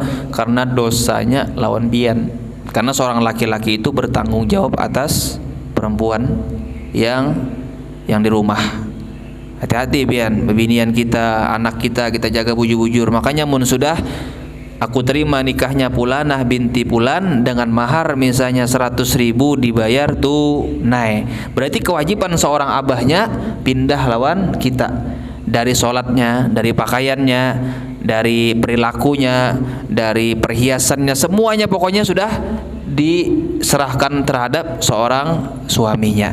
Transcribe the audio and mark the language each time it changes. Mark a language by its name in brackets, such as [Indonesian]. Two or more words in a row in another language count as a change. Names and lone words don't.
[Indonesian] Karena dosanya lawan bian. Karena seorang laki-laki itu bertanggung jawab atas perempuan yang di rumah. [Banjar] Hati-hati bian, bebinian kita, anak kita jaga bujur-bujur. [Indonesian] Makanya mun sudah aku terima nikahnya Pulanah binti Pulan dengan mahar misalnya 100.000 dibayar tunai. Berarti kewajiban seorang abahnya pindah lawan kita. Dari sholatnya, dari pakaiannya, dari perilakunya, dari perhiasannya, semuanya pokoknya sudah diserahkan terhadap seorang suaminya.